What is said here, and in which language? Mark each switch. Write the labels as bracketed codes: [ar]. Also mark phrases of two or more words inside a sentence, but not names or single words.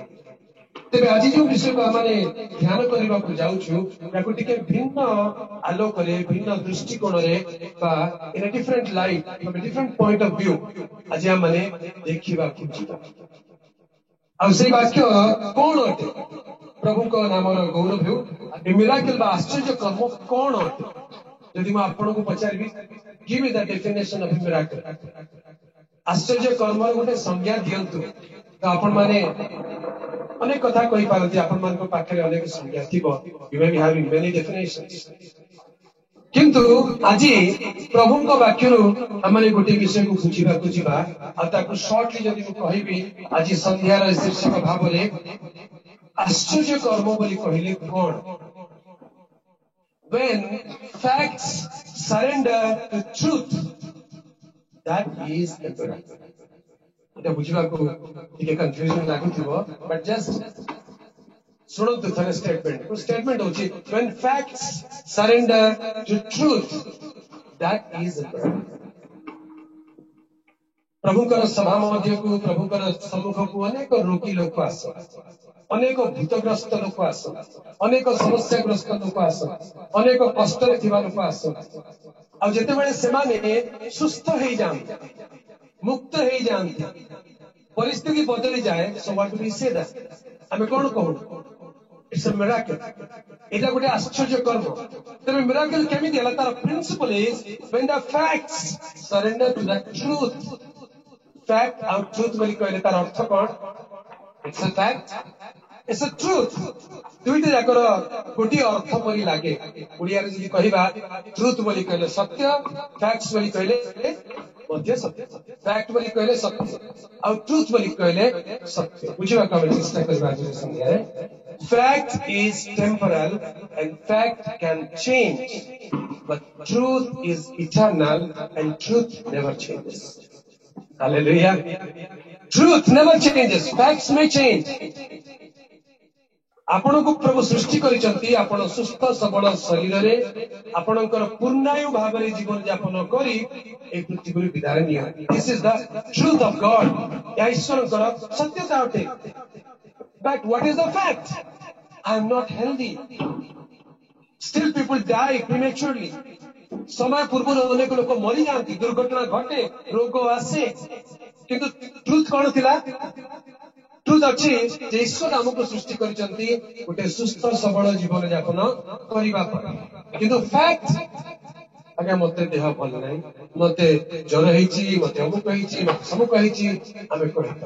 [or] ତେବେ ଆଜି ଯୋଉ ବିଷୟକୁ ଆମେ ଧ୍ୟାନ କରିବାକୁ ଯାଉଛୁ, ତାକୁ ଟିକେ ଭିନ୍ନ ଆଲୋକରେ, ଭିନ୍ନ ଦୃଷ୍ଟିକୋଣରେ ବା [en] in a different light, different point of view [or] ଆଜି ଆମେ ଦେଖିବାକୁ ଯିବା। ଆଉ ସେଇ ବାକ୍ୟ କଣ ଅଟେ? ପ୍ରଭୁଙ୍କ ନାମର ଗୌରବ ହେଉ। ମିରାକଲ ବା ଆଶ୍ଚର୍ଯ୍ୟ କର୍ମ କଣ ଅଟେ? ଯଦି ମୁଁ ଆପଣଙ୍କୁ ପଚାରିବି, [en] give me the definition of miracle, [or] ଆଶ୍ଚର୍ଯ୍ୟ କର୍ମର ଗୋଟେ ସଂଜ୍ଞା ଦିଅନ୍ତୁ, ତ ଆପଣମାନେ ଅନେକ କଥା କହିପାରନ୍ତି। ଆପଣମାନଙ୍କ ପାଖରେ ଅନେକ ସଂଜ୍ଞା ଥିବ। [en] You may be having many definitions. [or] କିନ୍ତୁ ଆଜି ପ୍ରଭୁଙ୍କ ବାକ୍ୟରୁ ଆମେ ଗୋଟିଏ ବିଷୟକୁ ବୁଝିବାକୁ ଯିବା। ଆଉ ତାକୁ ସର୍ଟଲି ଯଦି ମୁଁ କହିବି ଆଜି ସନ୍ଧ୍ୟାର ଶୀର୍ଷକ ଭାବରେ, ଆଶ୍ଚର୍ଯ୍ୟ କର୍ମ ବୋଲି କହିଲେ କଣ? [en] When facts surrender to truth, that is a miracle. [or] এটা ବୁଝିବାକୁ ଟିକେ କନଫ୍ୟୁଜନ ଲାଗୁଥିବ, [en] but just [or] ଶୁଣନ୍ତୁ ଥରେ ଷ୍ଟେଟମେଣ୍ଟ। ଷ୍ଟେଟମେଣ୍ଟ ହଉଛି, [en] when facts surrender to truth, that is a miracle. [or] ପ୍ରଭୁଙ୍କର ସଭା ମଧ୍ୟକୁ, ପ୍ରଭୁଙ୍କର ସମ୍ମୁଖକୁ ଅନେକ ରୋଗୀ ଲୋକ ଆସ, ଅନେକ ଭୂତଗ୍ରସ୍ତ ଲୋକ ଆସ, ଅନେକ ସମସ୍ୟାଗ୍ରସ୍ତ ଲୋକ ଆସ, ଅନେକ କଷ୍ଟରେ ଥିବା ଲୋକ ଆସ। ଆଉ ଯେତେବେଳେ ସେମାନେ ସୁସ୍ଥ ହେଇଯାଆନ୍ତି, ମୁକ୍ତ ହେଇଯାଆନ୍ତି, ପରିସ୍ଥିତି ବଦଳି ଯାଏ, [en] so what do we say that? [or] ଆମେ କଣ କହୁ? [en] It's a miracle. [or] ଏଇଟା ଗୋଟେ ଆଶ୍ଚର୍ଯ୍ୟ କର୍ମ। [en] ତେବେ miracle [or] କେମିତି ହେଲା? ତାର [en] ପ୍ରିନ୍ସିପଲ is when the facts surrender to the truth. [or] Fact ଆଉ truth ବୋଲି କହିଲେ ତାର ଅର୍ଥ କଣ? [en] It's a fact, it's a truth. [or] ଦୁଇଟି ଯାକର ଗୋଟିଏ ଅର୍ଥ ପରି ଲାଗେ। ଓଡ଼ିଆରେ ଯଦି କହିବା, truth ବୋଲି କହିଲେ ସତ୍ୟ, facts ବୋଲି କହିଲେ ମଧ୍ୟ ସତ୍ୟ। fact ବୋଲି କହିଲେ ସତ୍ୟ, ଆଉ truth ବୋଲି କହିଲେ ସତ୍ୟ। ବୁଝିବାକୁ ଆମେ ଚେଷ୍ଟା କରିବା ଆଜି ସନ୍ଧ୍ୟାରେ। [en] Fact is temporal and fact can change, but truth is eternal and truth never changes. Hallelujah. Truth never changes. Facts may change. [or] ଆପଣଙ୍କୁ ପ୍ରଭୁ ସୃଷ୍ଟି କରିଛନ୍ତି, ଆପଣ ସୁସ୍ଥ ସବଳ ଶରୀରରେ ଆପଣଙ୍କର ପୂର୍ଣ୍ଣାୟୁ ଭାବରେ ଜୀବନ ଯାପନ କରି ଏହି ପୃଥିବୀରୁ ବିଦାୟ ନିଅନ୍ତି। [en] This is the truth of God. [or] ଏହା ଈଶ୍ୱରଙ୍କର ସତ୍ୟତା ଅଟେ। [en] But what is the fact? I am not healthy. Still people die prematurely. [or] ସମୟ ପୂର୍ବରୁ ଅନେକ ଲୋକ ମରିଯାଆନ୍ତି, ଦୁର୍ଘଟଣା ଘଟେ, ରୋଗ ଆସେ। କିନ୍ତୁ ଟ୍ରୁଥ କଣ ଥିଲା? ଟ୍ରୁଥ ଅଛି ଯେ ଈଶ୍ୱର ଆମକୁ ସୃଷ୍ଟି କରିଛନ୍ତି ଗୋଟେ ସୁସ୍ଥ ସବଳ ଜୀବନ ଯାପନ କରିବା ପାଇଁ। କିନ୍ତୁ ଫ୍ୟାକ୍ଟ, ଆଜ୍ଞା ମତେ ଦେହ ଭଲ ନାହିଁ, ମତେ ଜ୍ୱର ହେଇଛି, ମତେ ଅମୁକ ହେଇଛି, ମତେ ସମୁକ ହେଇଛି, ଆମେ କହିଥାଉ।